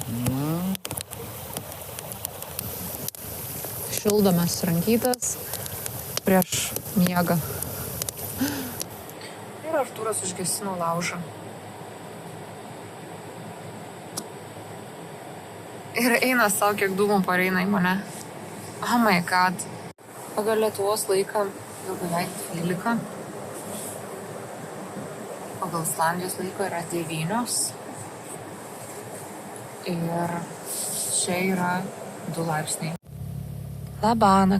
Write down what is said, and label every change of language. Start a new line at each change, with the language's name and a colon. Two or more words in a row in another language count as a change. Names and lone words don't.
Lithuanian: Šildomės rankytas prieš miegą. Ir Artūras užgesino laužą. Ir eina savo, kiek dūmų pareina į mane.
English: Oh my god.
Lithuanian: Pagal Lietuvos laiką jau beveik 12. Pagal Islandijos laiko yra 9. Ir čia yra 2 laipsniai. Labanaktis.